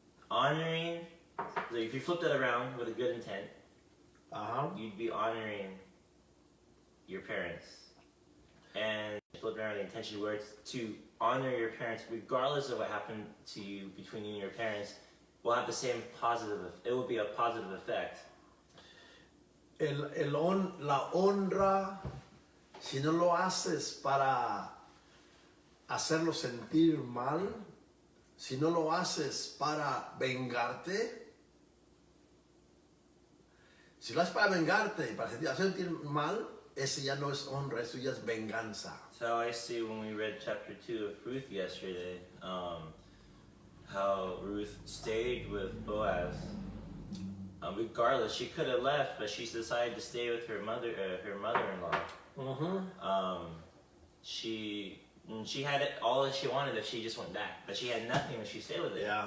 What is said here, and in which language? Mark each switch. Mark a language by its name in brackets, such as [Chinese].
[English] Honoring, like if you flip that around with a good intent, you'd be honoring your parents. And flip around the intention where it's to honor your parents, regardless of what happened to you between you and your parents, will have the same positive, it will be a positive effect. [Spanish] La honra, si no lo haces para hacerlo sentir mal, si no lo haces para vengarte, si lo haces para vengarte y para sentir mal, ese ya no es honra, eso ya es venganza. [English] So I see when we read chapter 2 of Ruth yesterday, how Ruth stayed with Boaz. Regardless, she could have left, but she decided to stay with her mother-in-law. She had it all that she wanted if she just went back, but she had nothing when she stayed with it.